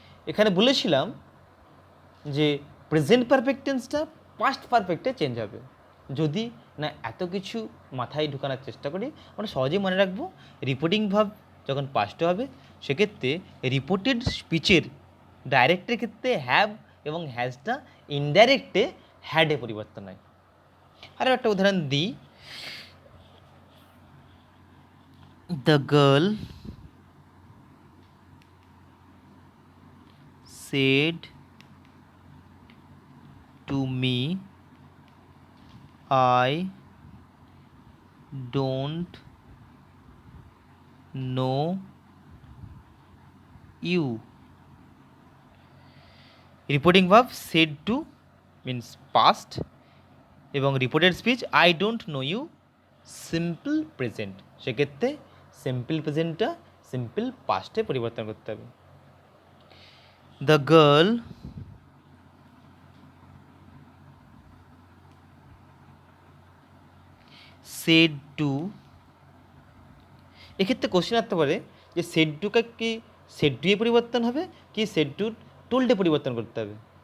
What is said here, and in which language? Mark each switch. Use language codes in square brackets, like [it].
[bn] এখানে বলেছিলাম যে প্রেজেন্ট পারফেক্ট টেন্সটা পাস্ট পারফেক্টে চেঞ্জ হবে। যদি না এত কিছু মাথায় ঢুকানোর চেষ্টা করি, আমরা সহজেই মনে রাখবো রিপোর্টিং ভাব যখন পাস্টে হবে সেক্ষেত্রে রিপোর্টেড স্পিচের ডাইরেক্টের ক্ষেত্রে হ্যাভ এবং হ্যাজটা ইনডাইরেক্টে হ্যাডে পরিবর্তন হয়। আরও একটা উদাহরণ দিই, [en] The girl said to me, I don't know you. [bn] Reporting verb said to means past এবং reported speech [en] I don't know you [bn] simple present, সেক্ষেত্রে সিম্পল প্রেজেন্টটা সিম্পল পাস্টে পরিবর্তন করতে হবে। দ্য গার্ল সেড টু, এক্ষেত্রে কোশ্চেন আসতে পারে যে সেড টুকে কি সেড টুয়ে পরিবর্তন হবে কি সেড টু টোল্ডে পরিবর্তন করতে হবে।